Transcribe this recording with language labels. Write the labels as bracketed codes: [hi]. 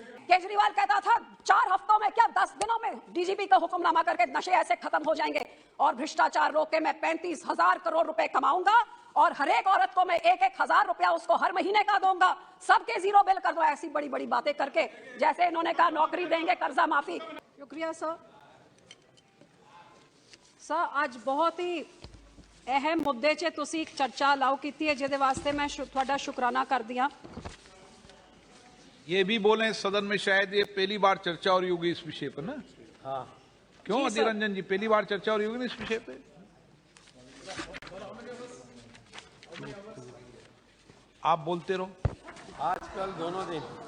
[hi] केजरीवाल कहता था 4 हफ्तों में क्या 10 दिनों में डीजीपी का हुक्मनामा करके नशे ऐसे खत्म हो जाएंगे और भ्रष्टाचार रोक के मैं 35,000 करोड़ रुपए कमाऊंगा और हर एक औरत को मैं 1,000 रुपया उसको हर महीने का दूंगा, सबके 0 बिल कर दो। ऐसी बड़ी बड़ी बातें करके, जैसे इन्होंने कहा नौकरी देंगे, कर्जा माफी। शुक्रिया सर। [pa] सर आज बहुत ही अहम मुद्दे 'ਚ ਤੁਸੀਂ ਇੱਕ ਚਰਚਾ ਅਲਾਉ ਕੀਤੀ ਹੈ, ਜਿਹਦੇ ਵਾਸਤੇ ਮੈਂ ਤੁਹਾਡਾ ਸ਼ੁਕਰਾਨਾ ਕਰਦੀ ਹਾਂ। [hi] ये भी बोले सदन में शायद ये पहली बार चर्चा हो रही होगी इस विषय पर ना। हाँ क्यों अधीर रंजन जी, पहली बार चर्चा हो रही होगी ना इस विषय पे? आप बोलते रहो, आजकल दोनों दिन।